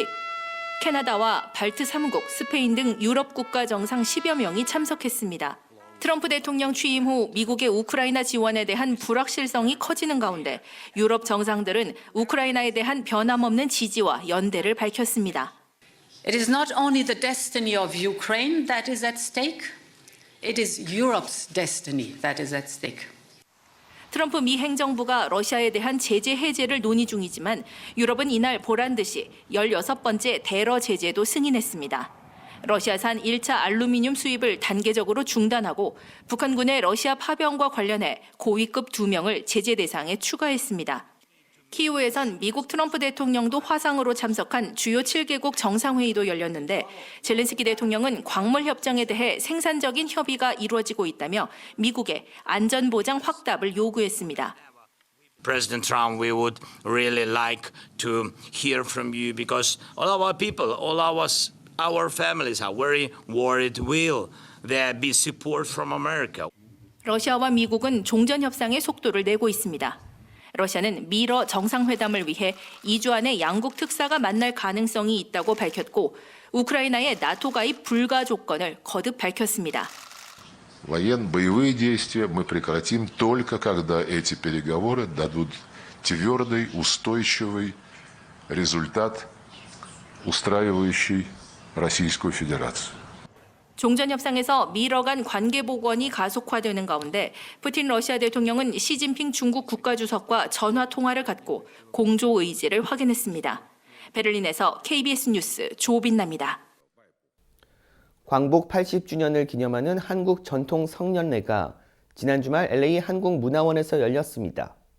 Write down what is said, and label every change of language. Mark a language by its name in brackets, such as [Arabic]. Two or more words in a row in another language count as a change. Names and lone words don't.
[Korean] 캐나다와 발트 3국, 스페인 등 유럽 국가 정상 10여 명이 참석했습니다. 트럼프 대통령 취임 후 미국의 우크라이나 지원에 대한 불확실성이 커지는 가운데 유럽 정상들은 우크라이나에 대한 변함없는 지지와 연대를 밝혔습니다. [English] It is not only the destiny of Ukraine that is at stake, it is Europe's destiny that is at stake. [Korean] 트럼프 미 행정부가 러시아에 대한 제재 해제를 논의 중이지만 유럽은 이날 보란 듯이 16번째 대러 제재도 승인했습니다. 러시아산 1차 알루미늄 수입을 단계적으로 중단하고 북한군의 러시아 파병과 관련해 고위급 2명을 제재 대상에 추가했습니다. 키이우에선 미국 트럼프 대통령도 화상으로 참석한 주요 7개국 정상회의도 열렸는데 젤렌스키 대통령은 광물 협정에 대해 생산적인 협의가 이루어지고 있다며 미국의 안전보장 확답을 요구했습니다. [English] President Trump, we would really like to hear from you because all our people, all our families are very worried. Will there be support from America? [Korean] 러시아와 미국은 종전 협상의 속도를 내고 있습니다. 러시아는 미러 정상회담을 위해 2주 안에 양국 특사가 만날 가능성이 있다고 밝혔고 우크라이나의 나토 가입 불가 조건을 거듭 밝혔습니다. [Russian] Боевые действия мы прекратим только когда эти переговоры дадут твердый, устойчивый результат, устраивающий Российскую Федерацию. [Korean] 종전 협상에서 미러 간 관계 복원이 가속화되는 가운데 푸틴 러시아 대통령은 시진핑 중국 국가주석과 전화 통화를 갖고 공조 의지를 확인했습니다. 베를린에서 KBS 뉴스 조빈나입니다. 광복 80주년을 기념하는 한국 전통 성년례가 지난 주말 LA 한국문화원에서 열렸습니다.